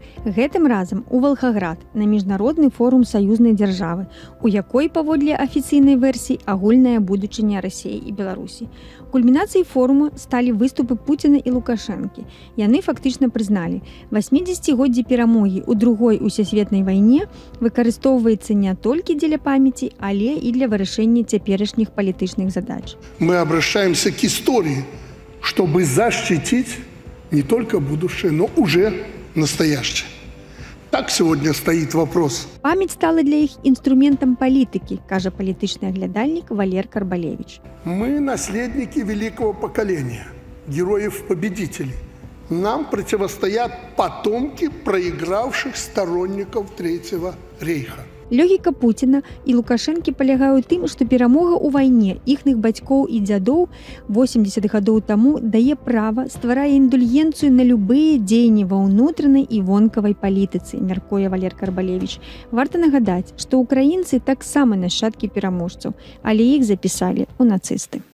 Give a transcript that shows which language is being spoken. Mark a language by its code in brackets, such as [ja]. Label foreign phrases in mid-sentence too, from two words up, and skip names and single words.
[be] Гэтым разам у Валхаград на міжнародны форум саюзнай дзяржавы, у якой, паводле афіцыйнай версіі, агульная будучыня Расіі і Беларусі. Кульмінацыяй форума сталі выступы Пуціна і Лукашэнкі. Яны фактычна прызналі, 80-годдзе перамогі ў другой усесветнай вайне выкарыстоўваецца не толькі дзеля памяці, але і для вырашэння цяперашніх палітычных задач. [ru] Мы обращаемся к истории, чтобы защитить не только будущее, но уже настоящее. Так сегодня стоит вопрос. [be] Памяць стала для іх інструментам палітыкі, кажа палітычны аглядальнік Валер Карбалевич. [ru] Мы наследники великого поколения, героев-победителей. Нам противостоят потомки проигравших сторонников Третьего рейха. [be] Логіка Пуціна і Лукашэнкі палягае ў тым, што перамога ў вайне іхных бацькоў і дзядоў 80 гадоў таму дае права, стварае індульгенцыю на любыя дзеянні ва ўнутранай і вонкавай палітыцы, мяркуе Валер Карбалевич. Варта нагадаць, што ўкраінцы таксама нашчадкі пераможцаў, але іх запісалі ў нацысты.